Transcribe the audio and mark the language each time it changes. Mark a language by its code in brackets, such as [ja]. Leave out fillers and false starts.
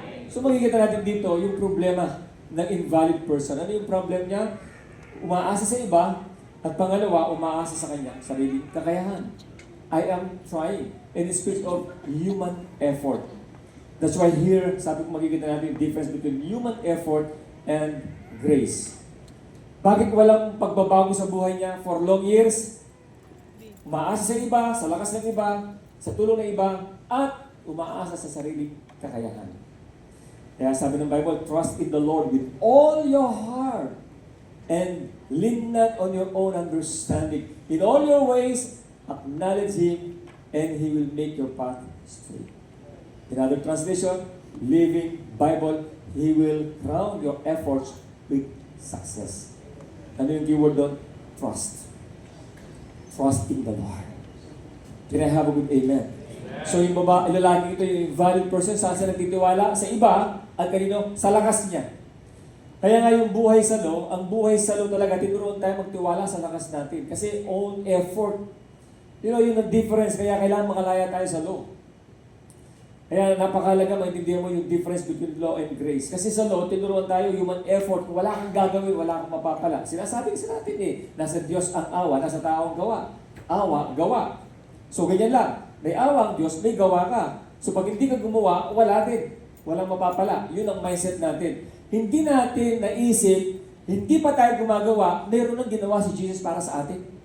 [tl] So makikita natin dito yung problema ng invalid person. Ano yung problem niya? Umaasa sa iba, at pangalawa, umaasa sa kanya, sarili kakayahan. [en] I am trying. And it speaks of human effort. That's why here, [tl] sabi ko makikita natin yung [en] difference between human effort and grace. [tl] Bakit walang pagbabago sa buhay niya for long years? Umaasa sa iba, sa lakas ng iba, sa tulong ng iba, at umaasa sa sariling kakayahan. Kaya sabi ng [en] Bible, trust in the Lord with all your heart and lean not on your own understanding. In all your ways, acknowledge Him and He will make your path straight. In other translation, Living Bible, He will crown your efforts with success. [tl] Ano yung keyword doon? [en] Trust. Trust in the Lord. Can I have a good amen? [tl] So yung lalaki ito, yung valid person, saan siya nagtitiwala? Sa iba, at kanino? Sa lakas niya. Kaya nga yung buhay sa law, ang buhay sa law talaga, tinuruan tayo magtiwala sa lakas natin. Kasi own effort. [en] You know, [tl] yun ang difference. Kaya kailangan makalaya tayo sa law. Kaya napakalaga maintindihan mo yung difference between law and grace. Kasi sa law, tinuruan tayo human effort. Kung wala kang gagawin, wala kang mapapala. Sinasabi sa natin nasa Diyos ang awa, nasa tao ang gawa. Awa, gawa. So ganyan lang. May awa ang Diyos, may gawa ka. So pag hindi ka gumawa, wala din. Walang mapapala. Yun ang mindset natin. Hindi natin naisip, hindi pa tayo gumagawa, mayroon nang ginawa si Jesus para sa atin.